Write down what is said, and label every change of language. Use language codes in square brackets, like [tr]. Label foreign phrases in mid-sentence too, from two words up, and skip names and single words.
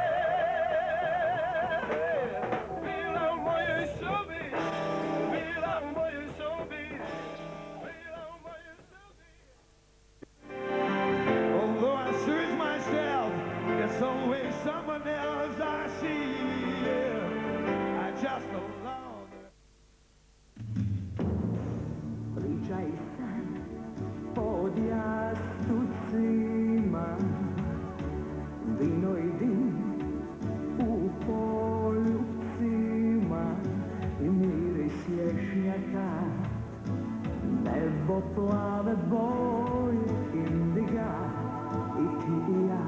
[hr] Bila u mojoj sobi, bila u mojoj sobi, bila u mojoj sobi. [en] Although I search myself, there's always someone else I see. I just no longer. [hr] Pričaj san pod jastucima, vino i dim u poljupcima i miris lješnjaka, nebo plave boje indiga i ti i ja.